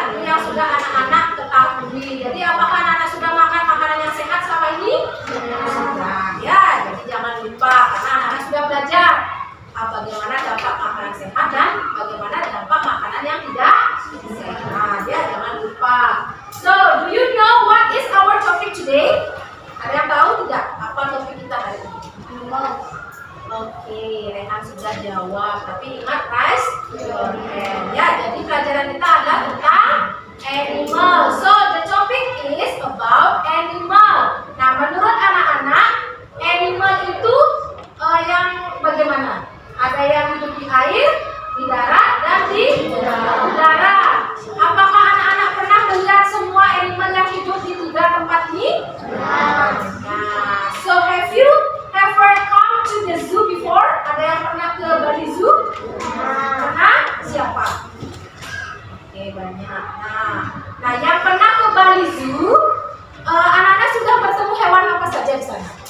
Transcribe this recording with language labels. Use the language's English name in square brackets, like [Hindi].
[Indonesian] Itu yang sudah anak-anak ketahui. Jadi apakah anak-anak sudah makan makanan yang sehat selama ini? Sudah ya. Jadi jangan lupa karena anak-anak sudah belajar bagaimana dampak makanan sehat dan bagaimana dampak makanan yang tidak sehat. Ya, jangan lupa. [English] So, do you know what is our topic today? [Indonesian] Ada yang tahu tidak apa topik kita hari ini? Oke, Rehan sudah jawab. Tapi ingat, [English] raise your hand. [Indonesian] Ya, jadi pelajaran kita adalah tentang animal. [English] So, the topic is about animal. [Indonesian] Nah, menurut anak-anak, animal itu yang bagaimana? Ada yang hidup di air, di darat, dan di udara. Apakah anak-anak pernah melihat semua animal yang hidup di 3 tempat ini? [English] Nah, so have you ever come to the zoo before? [Indonesian] Ada yang pernah ke Bali Zoo? Pernah? Siapa? Oke, banyak. Nah, yang pernah ke Bali Zoo, anak-anak sudah bertemu hewan apa saja di sana?